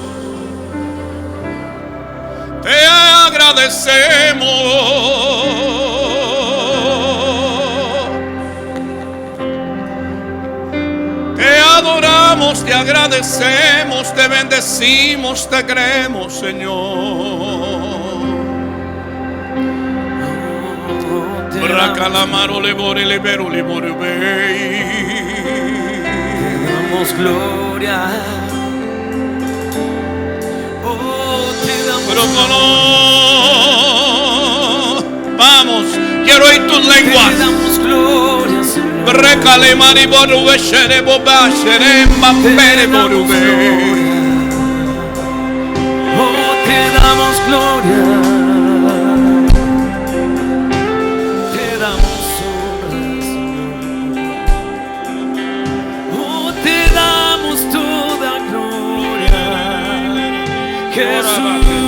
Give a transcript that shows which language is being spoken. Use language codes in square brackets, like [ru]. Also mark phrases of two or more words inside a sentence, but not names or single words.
[es] Te agradecemos. Te adoramos, te agradecemos, te bendecimos, te creemos, Señor. Bracalamaro lebore lebero lebore bey. Te damos gloria. Oh, te damos gloria. Vamos, quiero oír tus lenguas. Te damos gloria, Señor. Recale mani boru beshere boba shere mapere boru be. Oh, te damos gloria. Te damos honra, Señor. Oh, te damos toda gloria, Jesús.